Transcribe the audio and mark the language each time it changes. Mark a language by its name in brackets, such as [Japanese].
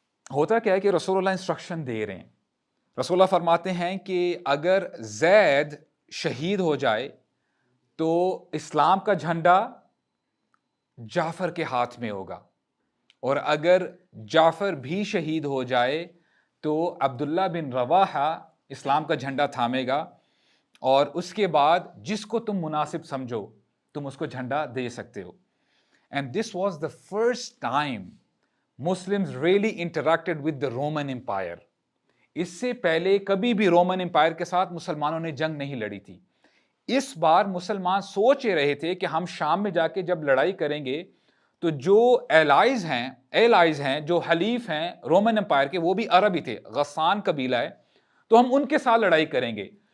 [Urdu] ہوتا کیا ہے کہ رسول اللہ انسٹرکشن دے رہے ہیں, رسول اللہ فرماتے ہیں کہ اگر زید شہید ہو جائے تو اسلام کا جھنڈا جعفر کے ہاتھ میں ہوگا, اور اگر جعفر بھی شہید ہو جائے تو عبداللہ بن رواحہ اسلام کا جھنڈا تھامے گا, اور اس کے بعد جس کو تم مناسب سمجھو تم اس کو جھنڈا دے سکتے ہو. [English] And this was the first time Muslims really interacted with the Roman Empire. [Urdu] اس سے پہلے کبھی بھی رومن امپائر کے ساتھ مسلمانوں نے جنگ نہیں لڑی تھی. اس بار مسلمان سوچ رہے تھے کہ ہم شام میں جا کے جب لڑائی کریں گے تو جو ایلائز ہیں جو حلیف ہیں رومن امپائر کے، وہ بھی عرب ہی تھے، غسان قبیلہ ہے، تو ہم ان کے ساتھ لڑائی کریں گے.